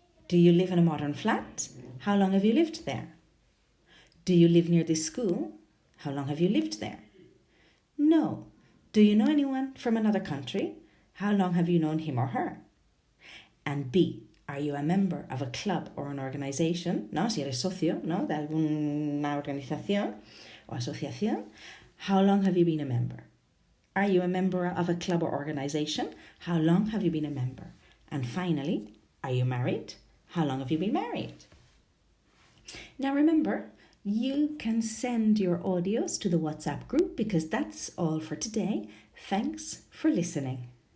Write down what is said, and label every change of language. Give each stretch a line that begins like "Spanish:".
English: Do you live in a modern flat? How long have you lived there? Do you live near this school? How long have you lived there? No. Do you know anyone from another country? How long have you known him or her? And B, are you a member of a club or an organization?
Spanish: ¿No? Si eres socio, ¿no? De alguna organización o asociación.
English: How long have you been a member? Are you a member of a club or organization? How long have you been a member? And finally, are you married? How long have you been married? Now remember, you can send your audios to the WhatsApp group because that's all for today. Thanks for listening.